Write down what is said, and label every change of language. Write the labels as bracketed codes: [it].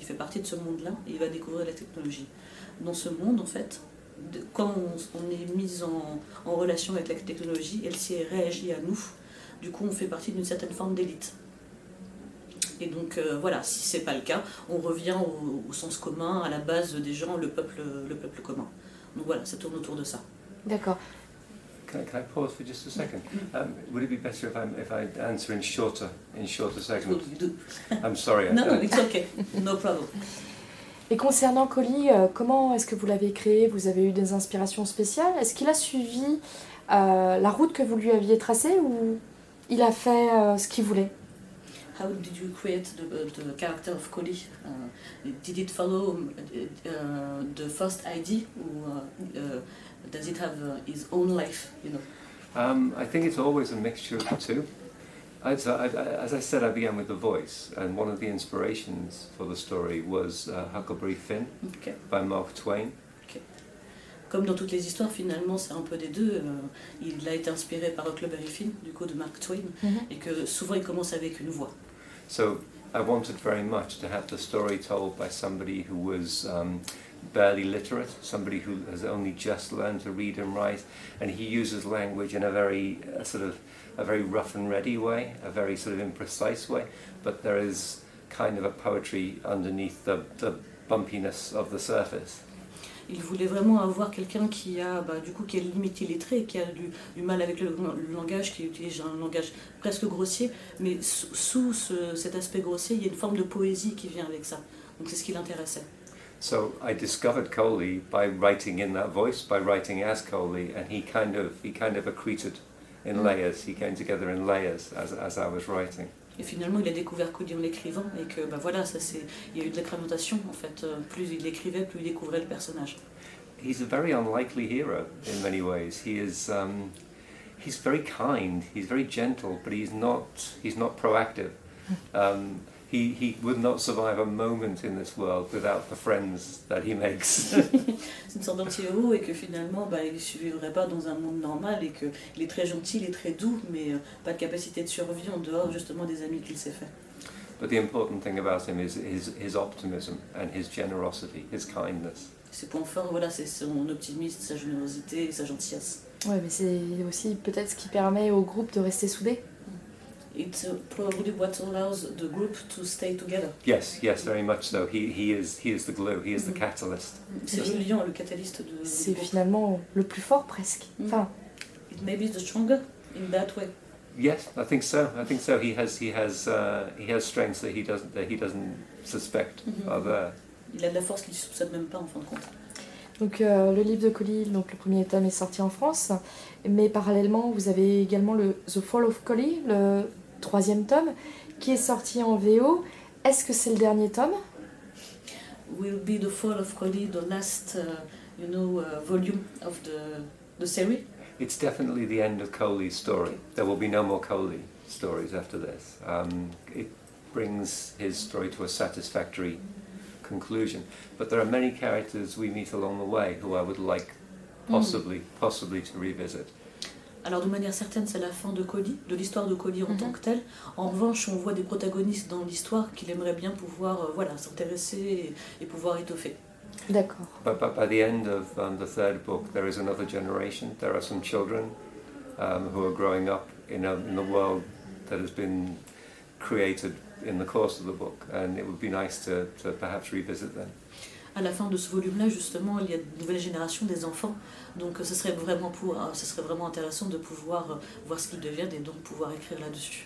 [fr] Il fait partie de ce monde-là, et il va découvrir la technologie. Dans ce monde, en fait, quand on est mis en relation avec la technologie, elle s'y réagit à nous. Du coup, on fait partie d'une certaine forme d'élite. Et donc, voilà, si c'est pas le cas, on revient au sens commun, à la base des gens, le peuple commun. Donc voilà, ça tourne autour de ça. D'accord. [en] Can I pause for just a second? Would it be better if I answer in shorter segments? I'm sorry. No, it's okay. No problem. [fr] Et concernant Koli, comment est-ce que vous l'avez créé? Vous avez eu des inspirations spéciales? Est-ce qu'il a suivi la route que vous lui aviez tracée ou il a fait ce qu'il voulait? [en] How did you create the character of Koli? Did it follow the first idea, or does it have his own life? You know. I think it's always a mixture of the two. As I said, I began with the voice, and one of the inspirations for the story was Huckleberry Finn by Mark Twain. Okay. [fr] Comme dans toutes les histoires, finalement, c'est un peu des deux. Il a été inspiré par Huckleberry Finn, du coup, de Mark Twain, et que souvent il commence avec une voix. [en] So I wanted very much to have the story told by somebody who was barely literate, somebody who has only just learned to read and write, and he uses language in a very a very rough and ready way, a very sort of imprecise way, but there is kind of a poetry underneath the bumpiness of the surface. [fr] Il voulait vraiment avoir quelqu'un qui est limite illettré, qui a du mal avec le langage, qui utilise un langage presque grossier, mais sous cet aspect grossier, il y a une forme de poésie qui vient avec ça. Donc c'est ce qui l'intéressait. [en] So I discovered Koli by writing in that voice, by writing as Koli, and he kind of accreted in layers. He came together in layers as I was writing. [fr] Et finalement, il a découvert Koli en l'écrivant, et que voilà, il y a eu de l'incrémentation en fait. Plus il écrivait, plus il découvrait le personnage. [en] He's a very unlikely hero in many ways. he's very kind, he's very gentle, but he's not proactive. He would not survive a moment in this world without the friends that he makes. [fr] C'est une sorte d'anti-héros et que finalement il ne survivrait pas dans un monde normal et qu'il est très gentil, il est très doux, mais pas de capacité de survie en dehors justement des amis qu'il s'est fait. [en] But the important thing about him is his optimism and his generosity, his kindness. [fr] Ses points forts, voilà, c'est son optimisme, sa générosité et sa gentillesse. Ouais, mais c'est aussi peut-être ce qui permet au groupe de rester soudé. [en] It's probably what allows the group to stay together. Yes, very much so. He is the glue, he is the catalyst. [fr] C'est le liant, le catalyste de. C'est finalement le plus fort presque. Enfin. [en] It may be the stronger in that way. Yes, I think so. He has strengths that he doesn't suspect are there. [fr] Il a de la force qu'il ne soupçonne même pas en fin de compte. Donc le livre de Koli, donc le premier tome est sorti en France, mais parallèlement vous avez également le The Fall of Koli, le 3e tome, qui est sorti en VO. Est-ce que c'est le dernier tome? [en] Will be the Fall of Koli, the last, volume of the series? It's definitely the end of Koli's story. There will be no more Koli stories after this. It brings his story to a satisfactory conclusion. But there are many characters we meet along the way who I would like possibly to revisit. [fr] Alors de manière certaine, c'est la fin de Koli, de l'histoire de Koli en tant que telle. En revanche, on voit des protagonistes dans l'histoire qu'il aimerait bien pouvoir s'intéresser et pouvoir étoffer. D'accord. [en] But by the end of the 3rd book, there is another generation. There are some children who are growing up in the world that has been created in the course of the book, and it would be nice to perhaps revisit them. [fr] À la fin de ce volume-là, justement, il y a de nouvelles générations, des enfants. Donc ce serait vraiment intéressant de pouvoir voir ce qu'ils deviennent et donc pouvoir écrire là-dessus.